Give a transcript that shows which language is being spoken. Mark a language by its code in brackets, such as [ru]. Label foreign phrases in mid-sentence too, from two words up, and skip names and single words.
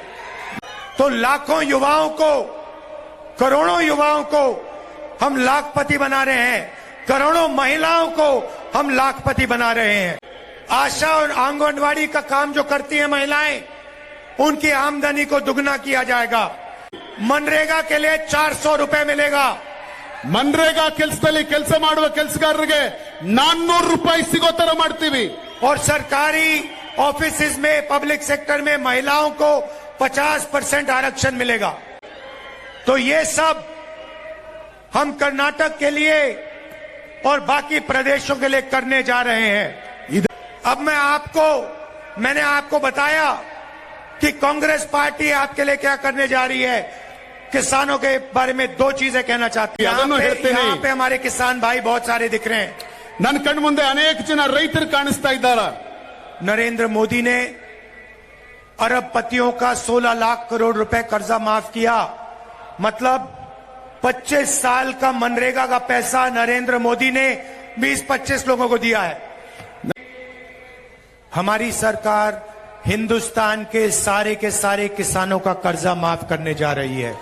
[hi] तो लाखों युवाओं को, करोड़ों युवाओं को हम लाखपति बना रहे हैं, करोड़ों महिलाओं को हम लाखपति बना रहे हैं। आशा और आंगनवाड़ी का काम जो करती हैं महिलाएं, उनकी आमदनी को दुगना किया जाएगा। मनरेगा के लिए 400 रुपए मिलेगा। [kn] ಮನ್ರೇಗಾ ಕೆಲಸದಲ್ಲಿ ಕೆಲಸ ಮಾಡುವ ಕೆಲಸಗಾರರಿಗೆ 400 ರೂಪಾಯಿ ಸಿಗೋ ತರ ಮಾಡ್ತೀವಿ। [hi] और सरकारी ऑफिसेज में, [en] public sector [hi] में महिलाओं को 50% आरक्षण मिलेगा। तो ये सब हम कर्नाटक के लिए और बाकी प्रदेशों के लिए करने जा रहे हैं। अब मैंने आपको बताया कि कांग्रेस पार्टी आपके लिए क्या करने जा रही है। किसानों के बारे में 2 चीजें कहना चाहती हूं। यहाँ पे हमारे किसान भाई बहुत सारे दिख रहे हैं। [kn] ನನ್ನ ಕಣ್ಣು ಮುಂದೆ ಅನೇಕ ಜನ ರೈತರು ಕಾಣಿಸ್ತಾ ಇದ್ದಾರೆ। [hi] नरेंद्र मोदी ने अरबपतियों का 16 लाख करोड़ रुपए कर्जा माफ किया। मतलब 25 साल का मनरेगा का पैसा नरेंद्र मोदी ने 20-25 लोगों को दिया है। हमारी सरकार हिंदुस्तान के सारे किसानों का कर्जा माफ करने जा रही है।